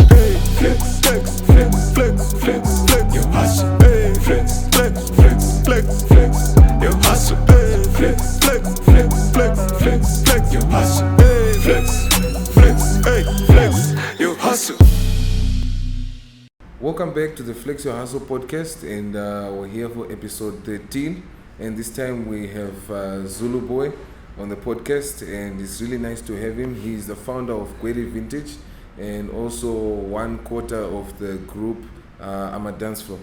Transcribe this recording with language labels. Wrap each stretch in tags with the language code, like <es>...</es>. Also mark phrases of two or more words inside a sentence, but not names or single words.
<en>Hey, flex, flex, flex, flex, flex, flex, your hustle. Hey, flex, flex, flex, flex, flex, your hustle. Hey, flex, flex, flex, flex, flex, flex, your hustle. Hey, flex, flex, hey, flex, your hustle. Welcome back to the Flex Your Hustle podcast, and we're here for episode 13. And this time we have Zulu Boy on the podcast, and it's really nice to have him. He's the founder of Gweri Vintage and also one quarter of the group Ama Daz Floor.</en>